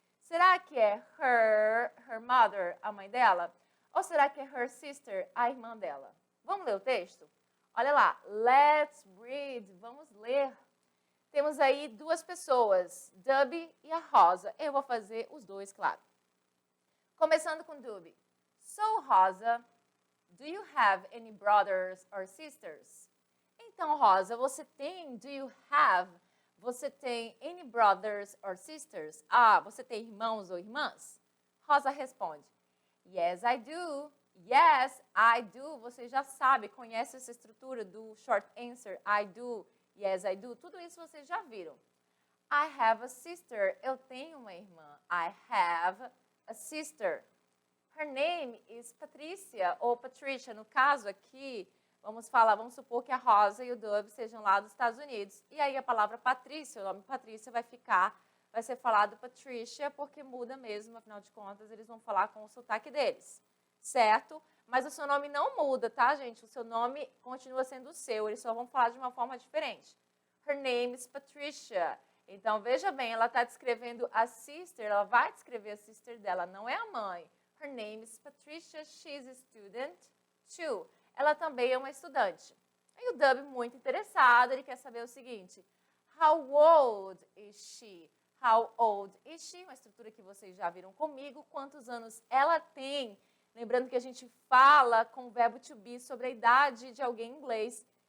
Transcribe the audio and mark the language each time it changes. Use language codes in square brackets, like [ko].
[pt] Será que é [en] her mother, [pt] a mãe dela? Ou será que é [en] her sister, [pt] a irmã dela? Vamos ler o texto? Olha lá, [en] let's read, [pt] vamos ler. Temos aí duas pessoas, Dubby e a Rosa. Eu vou fazer os dois, claro. Começando com Dubby. [en] So, Rosa, do you have any brothers or sisters? [pt] Então, Rosa, você tem, [en] do you have... [pt] Você tem [en] any brothers or sisters? [pt] Ah, você tem irmãos ou irmãs? Rosa responde, [en] yes, I do. Yes, I do. [pt] Você já sabe, conhece essa estrutura do short answer, [en] I do, yes, I do. [pt] Tudo isso vocês já viram. [en] I have a sister. [pt] Eu tenho uma irmã. [en] I have a sister. Her name is Patricia, [pt] ou Patricia. No caso aqui, vamos supor que a Rosa e o Dubby sejam lá dos Estados Unidos. E aí a palavra Patrícia, o nome Patrícia vai ser falado Patricia, porque muda mesmo, afinal de contas, eles vão falar com o sotaque deles, certo? Mas o seu nome não muda, tá, gente? O seu nome continua sendo o seu, eles só vão falar de uma forma diferente. [en] Her name is Patricia. [pt] Então, veja bem, ela está descrevendo a sister, ela vai descrever a sister dela, não é a mãe. [en] Her name is Patricia, she's a student too. [pt] Ela também é uma estudante. E o Dubby, muito interessado, ele quer saber o seguinte, [en] how old is she? How old is she? [pt] Uma estrutura que vocês já viram comigo. Quantos anos ela tem? Lembrando que a gente fala com o verbo to be sobre a idade de alguém em inglês.